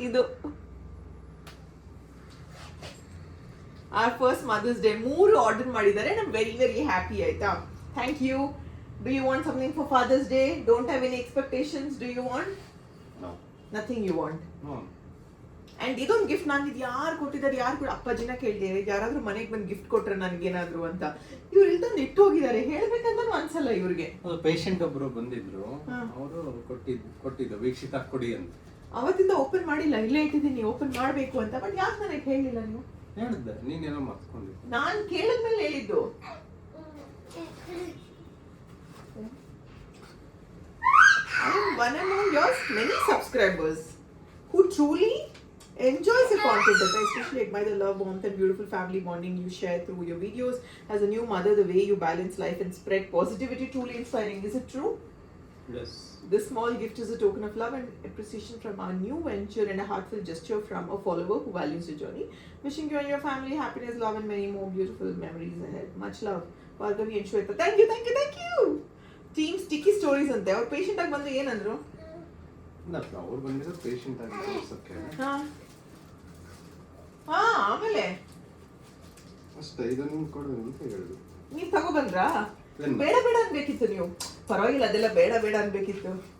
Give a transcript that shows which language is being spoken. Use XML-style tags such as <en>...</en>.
<en>ಇದು our first Mother's Day 3 order ಮಾಡಿದ್ದಾರೆ. ನಾನು ವೆರಿ ವೆರಿ ಹ್ಯಾಪಿ. ಆಯ್ತಾ, thank you. Do you want something for Father's Day? Don't have any expectations. Do you want? No. Nothing you want. No.</en> <kn>And ಇದೊಂದು gift ನಾನು ಇದು ಯಾರು ಕೊಟ್ಟಿದ್ದಾರೆ, ಯಾರು ಕೂಡ ಅಪ್ಪಾಜಿನ ಕೇಳಿದೆ ಯಾರಾದ್ರೂ ಮನೆಗೆ ಬಂದು ಗಿಫ್ಟ್ ಕೊಟ್ರೆ ನನಗೇನಾದ್ರು ಅಂತ. ಇವ್ರು ಇಲ್ಲಿ ತಂದು ಇಟ್ಟು ಹೋಗಿದ್ದಾರೆ. ಹೇಳ್ಬೇಕಂತ ಅನ್ಸಲ್ಲ ಇವ್ರಿಗೆ. ಪೇಷಂಟ್ ಒಬ್ರು ಬಂದಿದ್ರು, ಅವರು ಕೊಟ್ಟಿದ್ದು ವೀಕ್ಷಿತ ಕೊಡಿ ಅಂತ. ಅವತ್ತಿಂದ ಓಪನ್ ಮಾಡಿಲ್ಲ, ಇಲ್ಲೇ ಇಟ್ಟಿದ್ದೀನಿ ಓಪನ್ ಮಾಡಬೇಕು ಅಂತ. ಬಟ್ ಯಾಕೆ ನನಗೆ ಹೇಳಿಲ್ಲ ನೀವು? ಹೇಳಿದ್ದೆ, ನೀನೇನೋ ಮರ್ತ್ಕೊಂಡಿದ್ದೆ. ನಾನು ಕೇಳಿದ್ಮೇಲೆ ಹೇಳಿದ್ದು.</kn> <en>I am one among your many subscribers who truly enjoys your content. I especially admire the love, warmth and beautiful family bonding you share through your videos. As a new mother, the way you balance life and spread positivity, truly inspiring. Is it true? Yes. This small gift is a token of love and appreciation from our new venture and a heartfelt gesture from a follower who values your journey. Wishing you and your family happiness, love and many more beautiful memories ahead. Much love. Bhargavi and Shweta. Thank you, thank you, thank you. Team Sticky Stories ante. Our patient</en> <kn>ಆಗಿ ಬಂದ್ರೆ ಏನಂದ್ರು? ಅವ್ರು ಬಂದಿರೋ patient ಆಗಿ ತೋರ್ಸಕ್ಕೆ. ಆಮೇಲೆ ಅಷ್ಟೇ, ಇದನ್ನು ಕೊಡು ಅಂತ ಹೇಳಿದ್ರು. ನೀವು ತಗೊಬಂದ್ರಾ? ಬೇಡ ಬೇಡ ಅನ್ಬೇಕಿತ್ತು ನೀವು. ಪರವಾಗಿಲ್ಲ, ಅದೆಲ್ಲ ಬೇಡ ಬೇಡ ಅನ್ಬೇಕಿತ್ತು.</kn>